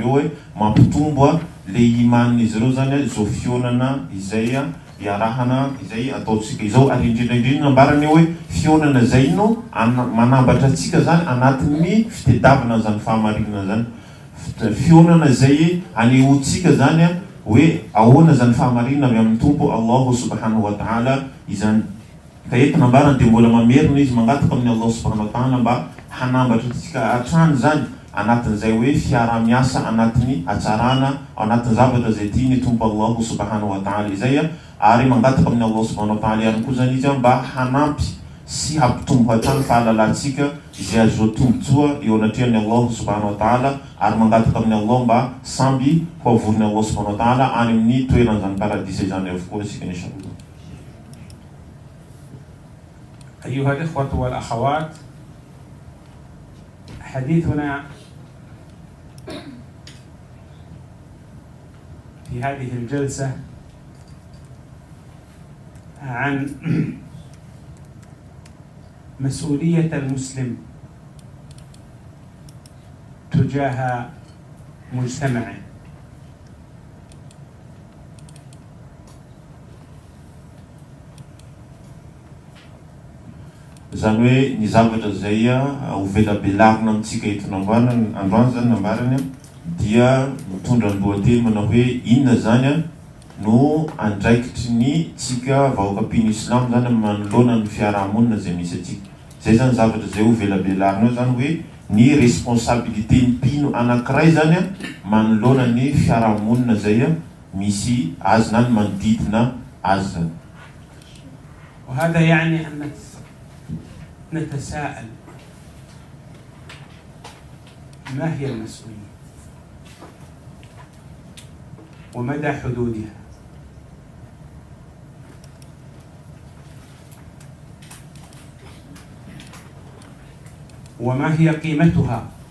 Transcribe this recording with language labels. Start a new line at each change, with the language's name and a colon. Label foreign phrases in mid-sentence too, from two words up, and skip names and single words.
Malagasy: eo hoe mampitombo le imanin'izy ireo zany zao fionana izay iarahana izay ataotsika izao ary indrindra nambarany hoe fionana zay no manambatra atsika zany anatin'ny fitediavana zany fahamarinana zany fionana zay anehoantsika zany hoe ahoana zany fahamarinana avy amin'ny tompo
Arabic: الله سبحانه وتعالى
Malagasy: izany ka eto nambarany dia mbola mamerina izy mangataka amin'ny
Arabic: الله سبحانه وتعالى
Malagasy: mba hanambatra atsika hatrany zany anatin'izay hoe fiara-miasa anatin'ny hatsarana anatin'ny zavatra zay tiany tompo
Arabic: الله سبحانه وتعالى
Malagasy: izay ary mangataka amin'ny
Arabic: الله سبحانه وتعالى
Malagasy: ihany koa zany izy mba hanampy sy hampitombo hatrany fahalalantsika izay azo tombotsoa eo anatrehan'ny
Arabic: الله سبحانه وتعالى
Malagasy: ary mangataka amin'ny Allah mba samby ho avorin'ny
Arabic: الله سبحانه وتعالى
Malagasy: any amin'ny toerana zany paradisa izany avokoa sika inshallah.
Arabic: أيها الإخوة والأخوات، حديثنا في هذه الجلسة عن مسؤولية المسلم تجاه مجتمعه.
Malagasy: zany hoe ny zavatra zay hovelabelarina amitsika eto androany zany nambarany dia mitondra ny lohateny manao hoe inona zany no andraikitry ny tsika vahoaka-pino islam zany manoloana ny fiarahamonina zay misy atsika zay zany zavatra zay hovelabelarina zany hoe ny responsabilité ny pino anankiray zany manoloana ny fiarahamonina zay misy azy na ny manodidina azy zany.
Arabic: وهذا يعني أن نتساءل ما هي المسؤولية ومدى حدودها وما هي قيمتها